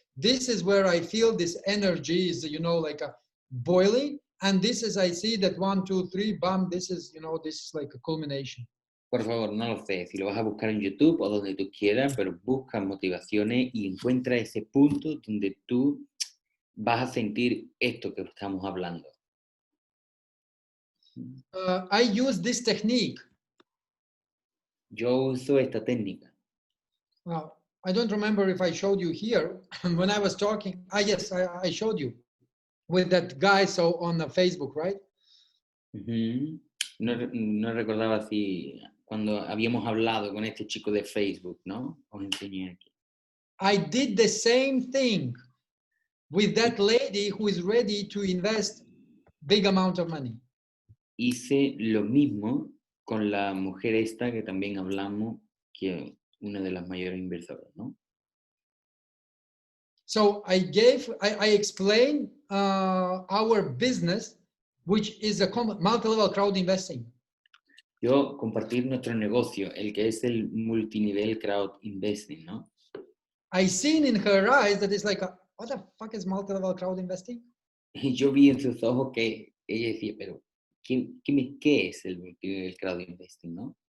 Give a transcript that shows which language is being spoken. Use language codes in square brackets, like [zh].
[en] This is where I feel this energy is, like a boiling, and this is, I see that 1, 2, 3, bam, this is like a culmination. [es] Por favor, no lo sé, si lo vas a buscar en YouTube o donde tú quieras, pero busca motivaciones y encuentra ese punto donde tú vas a sentir esto que estamos hablando. [en] I use this technique. [es] Yo uso esta técnica. [en] I don't remember if I showed you here when I was talking. Yes, I showed you with that guy so on Facebook, right? [es] No recordaba si cuando habíamos hablado con este chico de Facebook, ¿no? Os enseñé aquí. [en] I did the same thing with that lady who is ready to invest big amount of money. [es] Hice lo mismo con la mujer esta que también hablamos, que una de las mayores inversoras, ¿no? [en] So I explained our business, which is a multi-level crowd investing. [es] Yo compartir nuestro negocio, el que es el multinivel crowd investing, ¿no? [en] I seen in her eyes that it's like, what the fuck is multi-level crowd investing? [es] Y yo vi en sus ojos que ella decía, pero ¿qué es el multinivel crowd investing, no?